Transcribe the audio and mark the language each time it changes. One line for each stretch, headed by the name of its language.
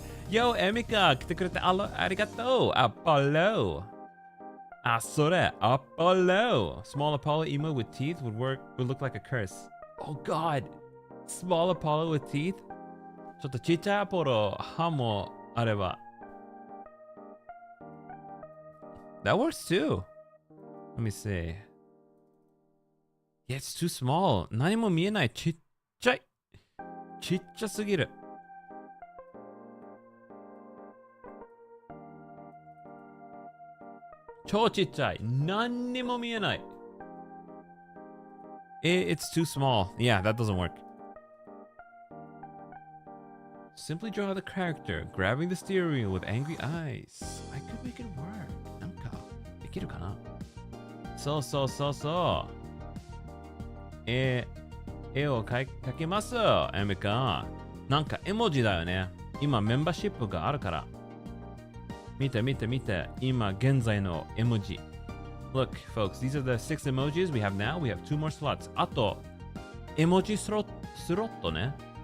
Japanese: Yo, Emika, 来てくれてありがとう。
English: Apollo. Ah, sore. Apollo. Small Apollo emo with teeth would look like a curse. Oh god. Small Apollo with teeth?
Japanese: ちょっとちっちゃいアポロ歯もあれば。
English: That works too. Let me see. Yeah, it's too small.
Japanese: 何も見えない。ちっちゃい。ちっちゃすぎる。超ちっちゃい。何にも見えない。
English: It's too small. Yeah, that doesn't work. Simply draw the character, grabbing the steering wheel with angry eyes. I could make it work.
Japanese: なんか、できるかな？そうそうそうそう。絵を描けます、エミカ。なんか絵文字だよね。今メンバーシップがあるから。見て見て見て。今現在の絵文字。
English: Look, folks, these are the 6 emojis we have now. We have 2 more slots.
Japanese: あと、絵文字スロットね。